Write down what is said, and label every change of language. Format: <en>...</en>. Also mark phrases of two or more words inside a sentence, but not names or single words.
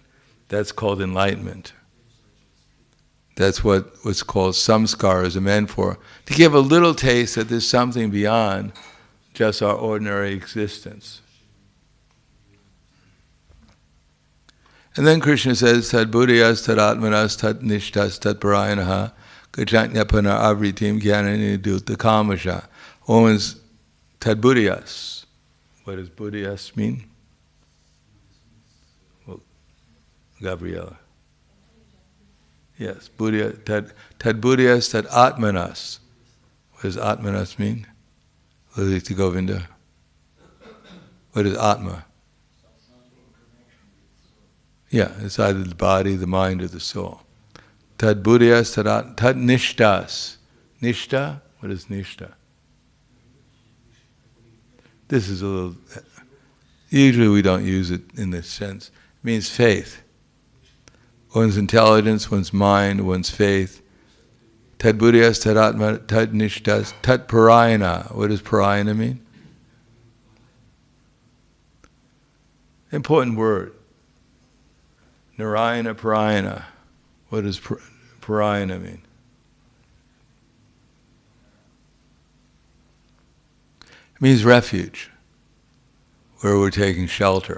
<en>That's called enlightenment. That's what's called samskaras are meant for, to give a little taste that there's something beyond just our ordinary existence. And then Krishna says,</en> <sa>तद् बुद्धयः, तद् आत्मानः, तद् निष्ठाः, तद् परायणाः, गच्छन्त्यपुनरावृत्तिं ज्ञाननिर्धूतकल्मषाः.</sa> <en>Woman's</en> <sa>तद् बुद्धयः.</sa> <en>What does buddhiyas mean? Well, Gabriela. Yes,</en> <sa>बुद्ध्या, तद् बुद्धयः, तद् आत्मानः.</sa> <en>What does atmanas mean? Lalita Govinda. What is atma? Yeah, it's either the body, the mind, or the soul.</en> <sa>तद् बुद्धयः, तद् निष्ठाः.</sa> <en>Nishta? What is nishta? This is a little... Usually we don't use it in this sense. It means faith. One's intelligence, one's mind, one's faith.</en> <sa>तद् बुद्धयः, तद् आत्मा, तद् निष्ठाः, तद् परायण.</sa> <en>What does parayana mean? Important word.</en> <sa>नारायण परायण.</sa> <en>What does parayana mean? It means refuge, where we're taking shelter.</en>